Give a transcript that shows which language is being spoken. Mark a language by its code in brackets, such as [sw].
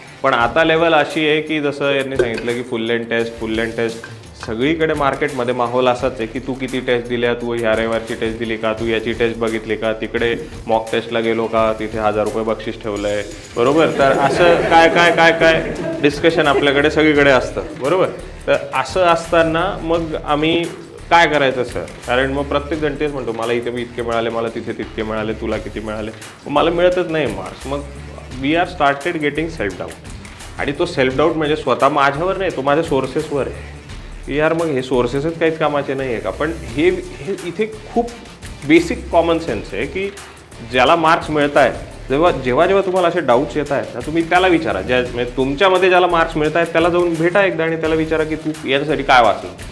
[mr] पण आता लेवल अशी आहे की जसं यांनी सांगितलं की फुल लेंथ टेस्ट सगळीकडे मार्केटमध्ये माहोल असाच आहे की तू किती टेस्ट दिल्या, तू ह्या रविवारची टेस्ट दिली का, तू याची टेस्ट बघितली का, तिकडे मॉक टेस्टला गेलो का, तिथे 1000 रुपये बक्षीस ठेवलं आहे, बरोबर? तर असं काय काय काय काय डिस्कशन आपल्याकडे सगळीकडे असतं, बरोबर? तर असं असताना मग आम्ही काय करायचं सर? कारण मग प्रत्येकजण तेच म्हणतो, मला इथे मी इतके मिळाले, मला तिथे तितके मिळाले, तुला किती मिळाले, मला मिळतच नाही मार्क्स. [en] मग we are started getting self doubt. [mr] आणि तो सेल्फ डाऊट म्हणजे स्वतः माझ्यावर नाही, तो माझ्या सोर्सेसवर आहे की यार मग हे सोर्सेसच काहीच कामाचे नाही आहे का? पण हे इथे खूप बेसिक कॉमन सेन्स आहे की ज्याला मार्क्स मिळत आहेत जेव्हा जेव्हा तुम्हाला असे डाऊट्स येत आहेत ना, तुम्ही त्याला विचारा. म्हणजे तुमच्यामध्ये ज्याला मार्क्स मिळत आहेत त्याला जाऊन भेटा एकदा आणि त्याला विचारा की तू याच्यासाठी काय वाचलं.